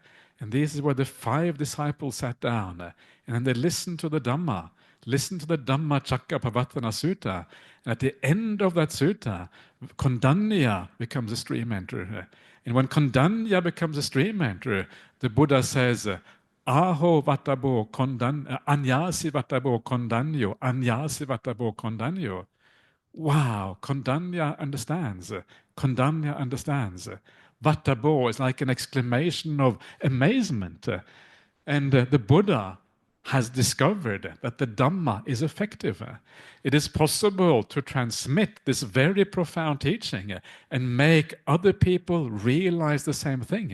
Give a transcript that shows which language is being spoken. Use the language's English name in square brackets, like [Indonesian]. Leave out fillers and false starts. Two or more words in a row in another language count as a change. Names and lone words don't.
[English] And this is where the five disciples sat down. And then they listened to the Dhamma. Listen to the Dhamma Chakkapavatana Sutta. And at the end of that sutta, Kondanya becomes a stream enterer. And when Kondanya becomes a stream enterer, the Buddha says, [Pali] Aho vatabo anyasi vatabo kondanyo, anyasi vatabo kondanyo. [English] Wow, Kondanya understands. Kondanya understands. Vatabo is like an exclamation of amazement. And the Buddha has discovered that the Dhamma is effective. It is possible to transmit this very profound teaching and make other people realize the same thing.